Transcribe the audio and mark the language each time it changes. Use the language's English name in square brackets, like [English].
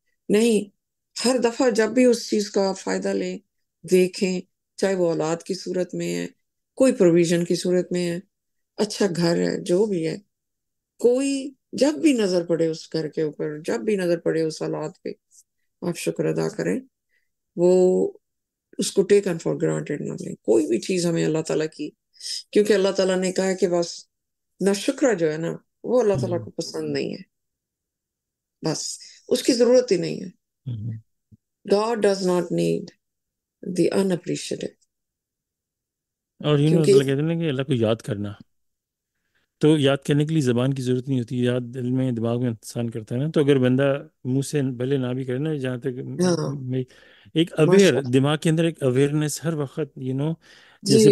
[Urdu] نہیں، ہر دفعہ جب بھی اس چیز کا فائدہ لیں، دیکھیں، چاہے وہ اولاد کی صورت میں ہے، کوئی پروویژن کی صورت میں ہے، اچھا گھر ہے، جو بھی ہے، کوئی جب بھی نظر پڑے اس گھر کے اوپر، جب بھی نظر پڑے اس اولاد پہ، آپ شکر ادا کریں. وہ اس کو [English] taken for granted [Urdu] نہ لیں کوئی بھی چیز ہمیں اللہ تعالیٰ کی، کیونکہ اللہ تعالیٰ نے کہا ہے کہ بس نہ شکر جو ہے نا وہ اللہ تعالیٰ کو پسند نہیں ہے، بس اس کی ضرورت ہی نہیں ہے. [English] God does not need the unappreciative. [Urdu] اور کیونکہ اللہ کہتے ہیں نا کہ اللہ کو یاد کرنا، تو یاد کرنے کے لیے زبان کی ضرورت نہیں ہوتی، یاد دل میں دماغ میں انسان کرتا ہے نا. تو اگر بندہ منہ سے بھلے نہ بھی کرے نا، جہاں تک ہاں ایک ماشاء [English] aware اللہ [Urdu] دماغ کے اندر ایک اویئرنیس ہر وقت جی